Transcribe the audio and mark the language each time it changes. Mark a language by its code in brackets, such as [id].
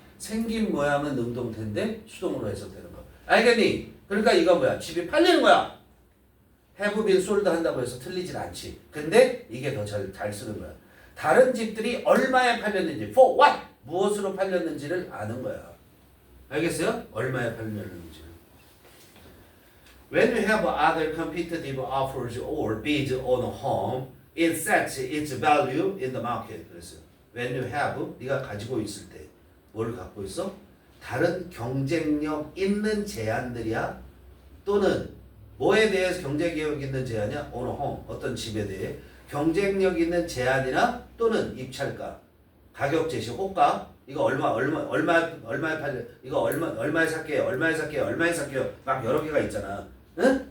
[ko] 생긴 모양은 능동태인데 수동으로 해석되는 거. 알겠니? 그러니까 이거 뭐야? 집이 팔리는 거야. have been sold 한다고 해서 틀리진 않지. 근데 이게 더 잘 쓰는 거야. 다른 집들이 얼마에 팔렸는지, [en] for what? [ko] 무엇으로 팔렸는지를 아는 거야. 알겠어요? 얼마에 팔렸는지. [en] When you have other competitive offers or bids on a home, it sets its value in the market. [ko] 그랬어요. [en] When you have, [ko] 네가 가지고 있을 때, 뭘 갖고 있어? 다른 경쟁력 있는 제안들이야? 또는 뭐에 대해서 경쟁력 있는 제안이야? [en] on a home, [ko] 어떤 집에 대해 경쟁력 있는 제안이나 또는 입찰가, 가격 제시, 호가, 이거 얼마에 팔려, 이거 얼마에 살게요, 막 여러 개가 있잖아. 응?